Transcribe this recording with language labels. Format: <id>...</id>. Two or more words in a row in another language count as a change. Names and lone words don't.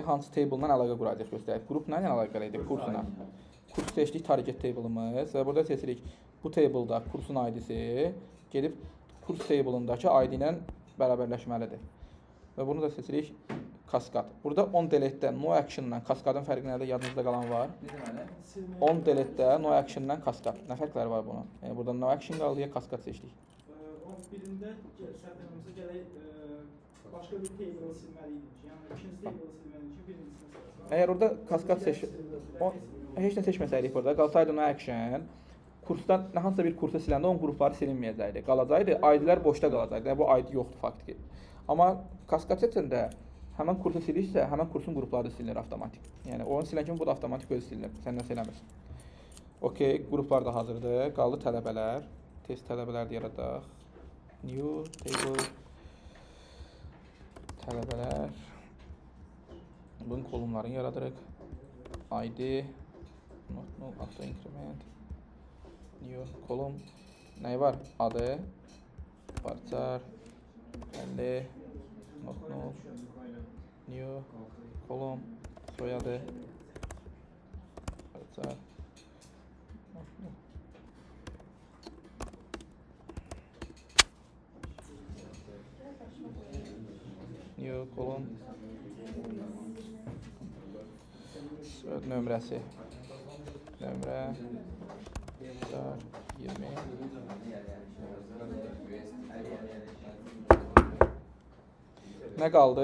<az>Hansı table-dan əlaqə quracaq göstərir. Qrup nə ilə əlaqə edir? Kursuna. Kurs seçdik</az> <en>target table-</en> <az>ımız və burada seçirik bu table-da kursun ID-si gedib kurs table-ındakı ID ilə bərabərləşməlidir. Və bunu da seçirik kaskad. Burada</az> <en>on delete-</en> <az>də</az> <en>no action-</en> <az>la kaskadın fərqi nədir? Yadınızda qalan var.</az> <en>On delete-</en> <az>də</az> <en>no action-</en> <az>la kaskad. Nə fərqləri var bunun? Yəni burada</az> <en>no action</en> <az>qaldı ya kaskad seçdik. Birində səhvlərimizə gələk başqa bir table silməliydik. Yəni ikinci table silməliydik ki, birincisini silməliydik. Əgər orada kaskad heç nə seçməsəydik burada, qalsaydı</az> <en>no action,</en> <az>kursdan hansısa bir kursa siləndə onun qrupları silinməyəcəkdi. Qalacaqdı, ID-lər boşda qalacaqdı. Yəni bu ID yoxdur faktiki. Amma kaskad seçəndə həmən kursu silirsə, həmən kursun qrupları silinir avtomatik. Yəni onu silən kimi bu da avtomatik özü silinir. Səndən eləmirsən. Okay, qruplar da hazırdır. Qaldı tələbələr. Test tələbələr yaradaq.</az> <en>New table</en> <az>tələbələr. Bunun kolumlarını yaradırıq.</az> <en>ID not null auto increment.</en> <az>New kolum. Nəyi var? Adı. Varchar. 50.</az> <en>Not null.</en> <az>New kolum. Soyadı.</az> <en>Varchar. Not null.</en> <az>New kolum. Soyad nömrəsi. Nömrə 20. Nə qaldı?</az>